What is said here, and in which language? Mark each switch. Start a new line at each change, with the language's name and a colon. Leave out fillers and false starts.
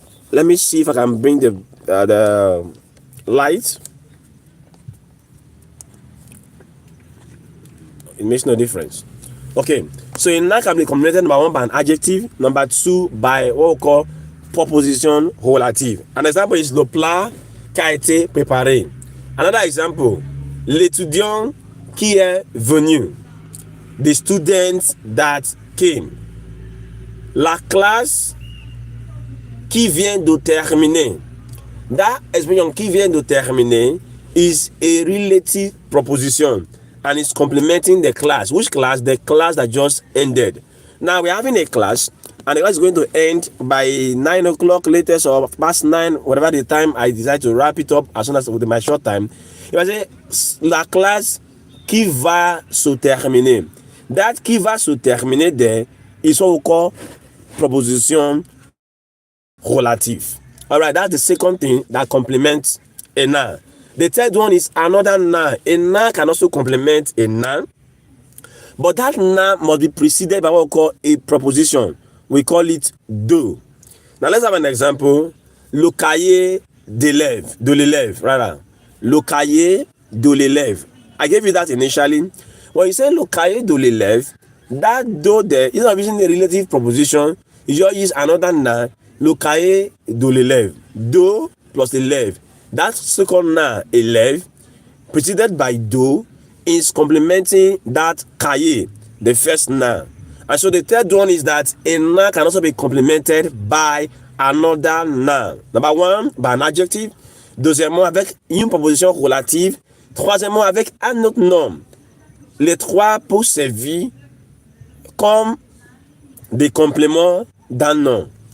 English: Let me see if I can bring the light. It makes no difference. Okay, so a noun can be complemented number one by an adjective, number two by what we call proposition relative. An example is
French: le plat qui a été préparé.
English: Another example,
French: l'étudiant qui est venu.
English: The students that came.
French: La classe qui vient de terminer.
English: That expression
French: qui vient de terminer
English: is a relative proposition, and it's complementing the class. Which class? The class that just ended. Now we're having a class, and the class is going to end by 9 o'clock latest, or past 9, whatever the time I decide to wrap it up as soon as with my short time. If I say
French: la classe qui va se terminer,
English: that
French: qui va se terminer
English: there is what we call proposition relative. All right, that's the second thing that complements a noun. The third one is another noun. A noun can also complement a noun, but that noun must be preceded by what we call a proposition. We call it de. Now let's have an example.
French: Le cahier de l'élève,
English: rather.
French: Le cahier de l'élève.
English: I gave you that initially. When you say
French: le cahier de l'élève,
English: that do there is not using a relative proposition. You just use another noun.
French: Le cahier de l'élève. Do plus élève.
English: That second noun, élève, preceded by do, is complementing that cahier, the first noun. And so the third one is that a noun can also be complemented by another noun. Number one, by an adjective.
French: Deuxièmement, avec une proposition relative. Troisièmement, avec un autre nom. Les trois pour servir comme des compléments d'un nom.